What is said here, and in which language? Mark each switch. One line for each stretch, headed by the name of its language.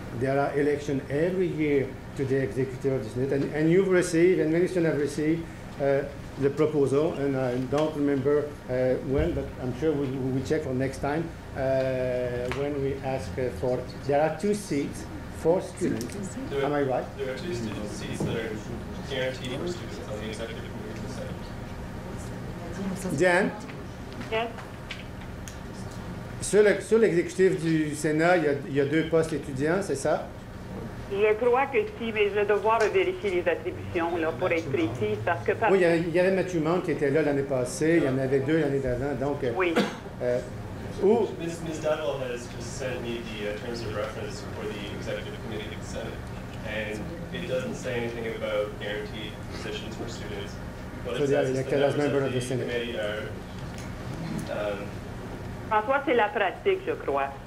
English: There are elections every year to the executive of the Senate, and you've received, and many students have received the proposal, and I don't remember when, but I'm sure we check for next time when we ask for. There are 2 seats for students. Am I right? There are 2 student seats that are guaranteed for students on the executive committee of the Senate. Diane? Yes.
French: Sur l'exécutif du Sénat, il y a 2 postes étudiants, c'est ça? Je crois que si, mais je vais devoir vérifier les attributions là, pour être précise, parce que... Oui, il y avait Mathieu Mante qui était là l'année passée, il y en avait 2 l'année d'avant, donc... Oui.
English: Ms. Donnell has just sent me the terms of reference for the executive committee of the Senate, and it doesn't say anything about guaranteed positions for students. What it says is the members of the committee are...
French: François, c'est la pratique, je crois.